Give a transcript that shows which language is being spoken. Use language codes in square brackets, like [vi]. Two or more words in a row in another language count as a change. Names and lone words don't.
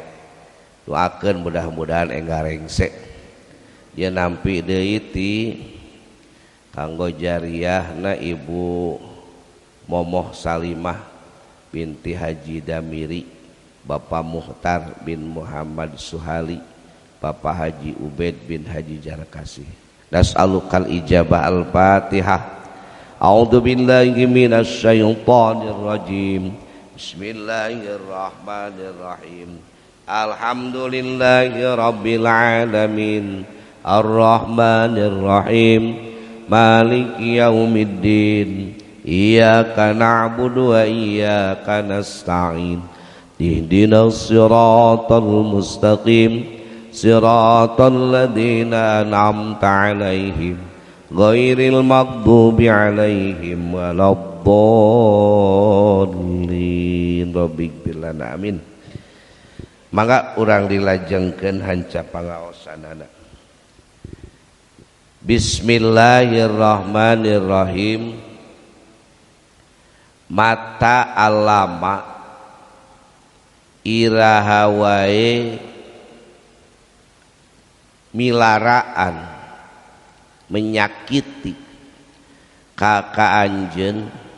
[su] Doakeun mudah-mudahan enggal rengse. Ye nampi deui ti kanggo jariyahna Ibu Momoh Salimah binti Haji Damiri, Bapak Muhtar bin Muhammad Suhali, Bapak Haji Ubed bin Haji Jarakasih. [ar] نسألك الإجابة الفاتحة. أعوذ بالله من الشيطان الرجيم. بسم الله الرحمن الرحيم الحمد لله رب العالمين. الرحمن الرحيم مالك يوم الدين. إياك نعبد وإياك نستعين. اهدنا الصراط المستقيم. صراط الذين أنعمت عليهم غير المغضوب عليهم ولا الضالين. رب اغفر لنا آمين. [su] Mangga urang dilajengkeun hanca pangaosanana. [ar] بسم الله الرحمن الرحيم. [su] Mata alama iraha wae milaraan menyakiti ka anjeun